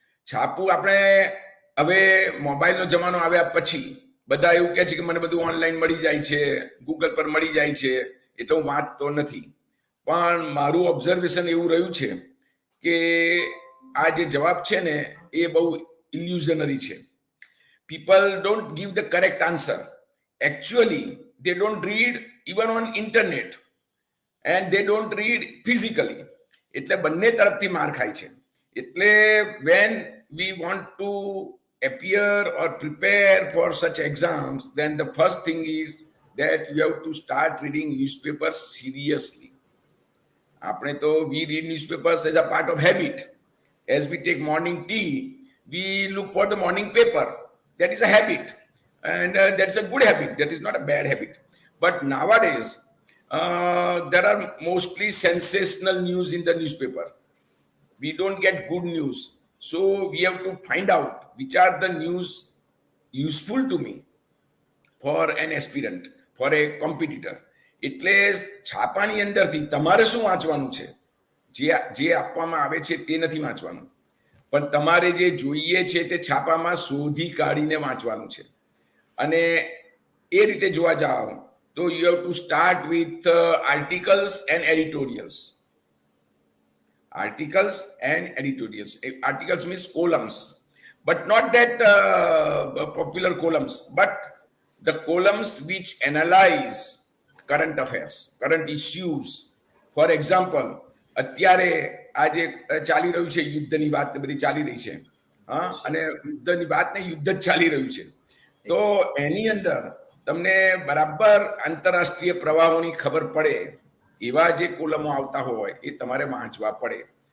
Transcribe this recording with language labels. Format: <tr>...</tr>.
<gu>છાપું આપણે હવે મોબાઈલનો જમાનો આવ્યા પછી બધા એવું કહે છે કે મને બધું ઓનલાઈન મળી જાય છે, ગૂગલ પર મળી જાય છે, એટલે હું વાંચતો નથી. પણ મારું ઓબ્ઝર્વેશન એવું રહ્યું છે કે આ જે જવાબ છે ને એ બહુ ઇલ્યુઝનરી છે.</gu> <en>People don't give the correct answer. Actually, they don't read even on internet and they don't read physically.</en> <gu>એટલે બંને તરફથી માર ખાય છે. એટલે</gu> <en>when we want to appear or prepare for such exams, then the first thing is that you have to start reading newspapers seriously.</en> <gu>આપણે તો</gu> <en>we read newspapers as a part of habit. As we take morning tea, we look for the morning paper. That is a habit, and that's a good habit. That is not a bad habit. But nowadays, there are mostly sensational news in the newspaper. We don't get good news, so we have to find out which are the news useful to me for an aspirant, for a competitor.</en> <gu>એટલે છાપાની અંદરથી તમારે શું વાંચવાનું છે, જે આપવામાં આવે છે તે નથી વાંચવાનું, પણ તમારે જે જોઈએ છે તે છાપામાં શોધી કાઢીને વાંચવાનું છે. અને એ રીતે જોવા જાઓ તો</gu> <en>You have to start with articles and editorials. Articles and editorials. Articles means columns, but not that popular columns, but the columns which analyze current affairs, current issues. For example,</en> <gu>અત્યારે આજે ચાલી રહ્યું છે યુદ્ધની વાત બધી ચાલી રહી છે, હા, અને યુદ્ધની વાત ને યુદ્ધ જ ચાલી રહ્યું છે, તો એની અંદર તમને બરાબર આંતરરાષ્ટ્રીય પ્રવાહોની ખબર પડે એવા જે કોલમો આવતા હોય એ તમારે વાંચવા પડે.</gu>